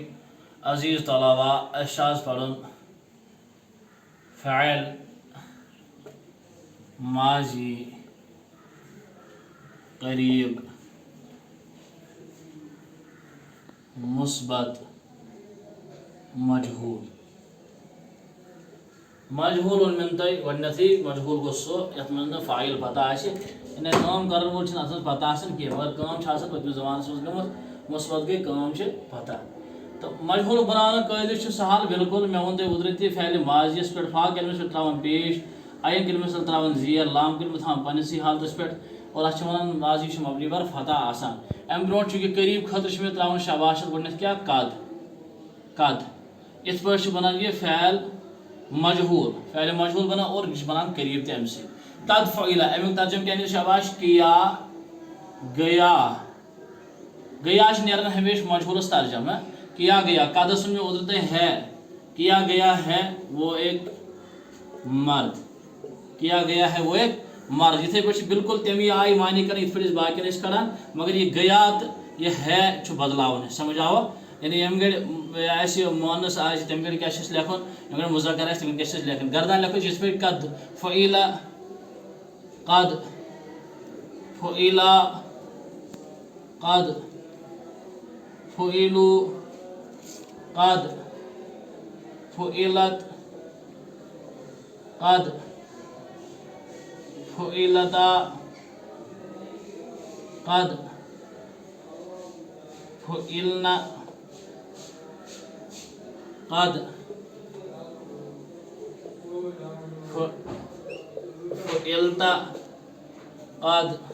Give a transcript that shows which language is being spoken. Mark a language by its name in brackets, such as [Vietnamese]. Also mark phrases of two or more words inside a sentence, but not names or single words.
[Kashmiri] عزیز طلباء اشاز پڑھن فعل ماضی قریب مثبت مجہول. مجہول ان من تھی گۄڈنیتھٕے مجہول گوٚو سُہ یتھ منٛز نہٕ فاعل پتہ آسہِ یعنی کٲم کرن وول چھُنہٕ اتھ منٛز پتہ آسان کینٛہہ مگر کٲم چھِ آسان پٔتمِس زمانس منٛز گٔمٕژ مثبت گٔے کٲم چھِ پتہ. تو مجہول بناونُک قٲیدٕ چھُ سہل بالکل مےٚ ووٚن تۄہہِ اوترٕ تہِ فعلِ ماضیَس پٮ۪ٹھ فا کلمس پٮ۪ٹھ تراوان پیش عین کلمس پٮ۪ٹھ تراوان زیر لام کلمہٕ تھاوان پننسٕے حالتس پٮ۪ٹھ اور اتھ چھِ ونان ماضی چھُ مبنی بر فتح آسان. امہِ برونٛٹھ چھُ یہِ قریٖب خٲطرٕ چھُ مےٚ تراوان شباشت گۄڈنیتھ کیٛاہ قد یِتھ پٲٹھۍ چھُ بنان یہِ فعل مجہول بنان اور یہِ چھُ بنان قریٖب تہِ امہِ سۭتۍ. [Arabic] قد فعل [Kashmiri] امیُک ترجمہٕ کیٛاہ نیرِ شاباش [Urdu] کیا گیا [Kashmiri] چھُ نیران ہمیشہ مجہولس ترجمہ [Urdu] کیا گیا. [Kashmiri] قدس سن مےٚ اوترٕ تۄہہِ [Urdu] ہے کیا گیا ہے وہ ایک مرد کیا گیا ہے وہ ایک مرد. [Kashmiri] یِتھے پٲٹھۍ چھِ بالکل تمی آیہِ معنی کران یِتھ پٲٹھۍ أسۍ باقین ٲسۍ کڑان مگر یہِ گیا تہٕ یہِ ہے چھُ بدلاوُن سمجھ آوا. یعنی ییٚمہِ گھڑِ آسہِ مونس آسہِ تمہِ گھڑِ کیٛاہ چھِ أسۍ لیکھُن ییٚمہِ گھڑِ مُذکر آسہِ تمہِ گھڑِ کیٛاہ چھِ أسۍ لیکھُن. گردان لیکھو یِتھ پٲٹھۍ [Arabic] قد فعل قد فعل قد فعلوا قد فعلت قد فعلتا قد فعلنا قد فعلت قد